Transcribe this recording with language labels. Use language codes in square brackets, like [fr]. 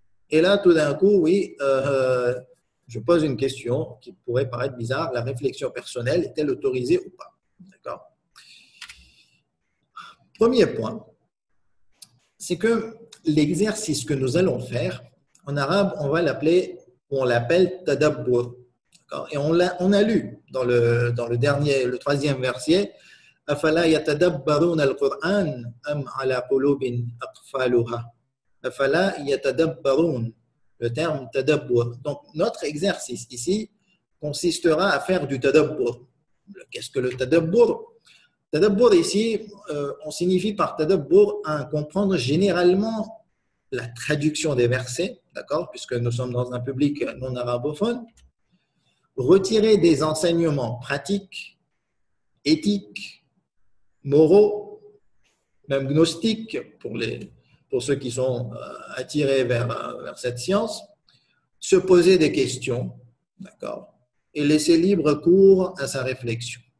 [fr] Et là, tout d'un coup, oui, je pose une question qui pourrait paraître bizarre. La réflexion personnelle est-elle autorisée ou pas? D'accord. Premier point, c'est que l'exercice que nous allons faire, en arabe, on l'appelle tadabbur. Et on a lu dans le troisième verset, [ar] أفلا يتدبرون القرآن أم على قلوب أقفالها أفلا يتدبرون. [fr] Le terme tadabbur. Donc, notre exercice ici consistera à faire du tadabbur. Qu'est-ce que le tadabbur? Tadabbur ici, on signifie par tadabbur à comprendre généralement la traduction des versets, d'accord, puisque nous sommes dans un public non arabophone, retirer des enseignements pratiques, éthiques, moraux, même gnostiques pour ceux qui sont attirés vers cette science, se poser des questions, d'accord, et laisser libre cours à sa réflexion.